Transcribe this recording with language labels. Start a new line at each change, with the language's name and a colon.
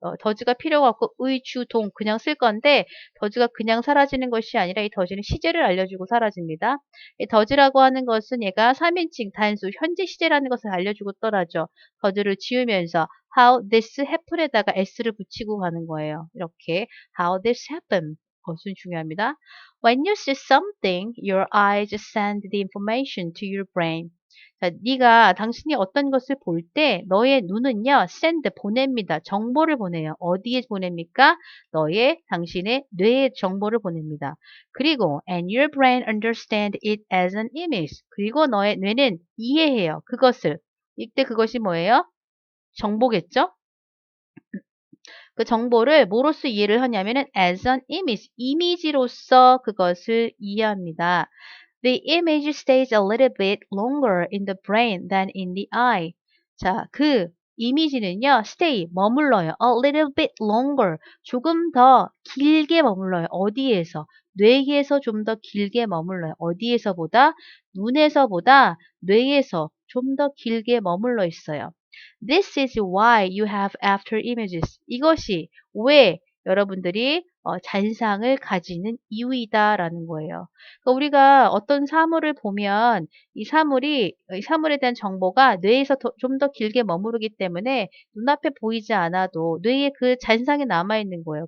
Korean: 더즈가 필요가 없고 의, 주, 동 그냥 쓸 건데 더즈가 그냥 사라지는 것이 아니라 이 더즈는 시제를 알려주고 사라집니다. 이 더즈라고 하는 것은 얘가 3인칭 단수 현재 시제라는 것을 알려주고 떠나죠. 더즈를 지우면서
English: how this happen
Korean: 에다가 s를 붙이고 가는 거예요. 이렇게
English: how this happen
Korean: 것은 중요합니다.
English: When you see something, your eyes send the information to your brain.
Korean: 자, 당신이 어떤 것을 볼 때 너의 눈은요, send 보냅니다. 정보를 보내요. 어디에 보냅니까? 당신의 뇌에 정보를 보냅니다.
English: 그리고 and your brain understand it as an image.
Korean: 그리고 너의 뇌는 이해해요. 그것을. 이때 그것이 뭐예요? 정보겠죠? 그 정보를 뭐로써 이해를 하냐면은
English: as an image,
Korean: 이미지로서 그것을 이해합니다.
English: The image stays a little bit longer in the brain than in the eye.
Korean: 자, 그 이미지는요, stay, 머물러요.
English: A little bit longer,
Korean: 조금 더 길게 머물러요. 어디에서? 뇌에서 좀 더 길게 머물러요. 어디에서보다? 눈에서보다 뇌에서 좀 더 길게 머물러 있어요.
English: This is why you have after images.
Korean: 이것이 왜 여러분들이 잔상을 가지는 이유이다라는 거예요. 그러니까 우리가 어떤 사물을 보면 이 사물에 대한 정보가 뇌에서 좀 더 길게 머무르기 때문에 눈앞에 보이지 않아도 뇌에 그 잔상이 남아 있는 거예요.